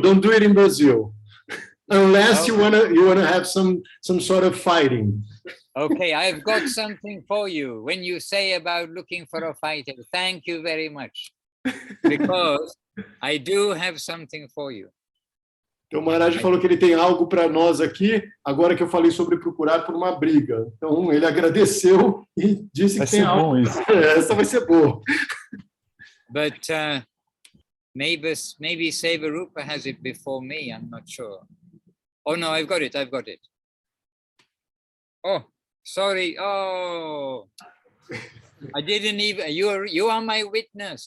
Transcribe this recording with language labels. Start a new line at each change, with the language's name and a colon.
English: Don't do it in Brazil. Unless you wanna have some sort of fighting. Okay, I've got something for you. When you say about looking for a fighter, thank you very much. Because I do have something for you.
Portuguese: Então, o Maharaj falou que ele tem algo para nós aqui, agora que eu falei sobre procurar por uma briga. Então, ele agradeceu e disse que tem algo. Essa vai ser boa.
English: But maybe Sevarupa has it before me, I'm not sure. Oh, no, I've got it. Oh, sorry. Oh, I didn't even, you are my witness.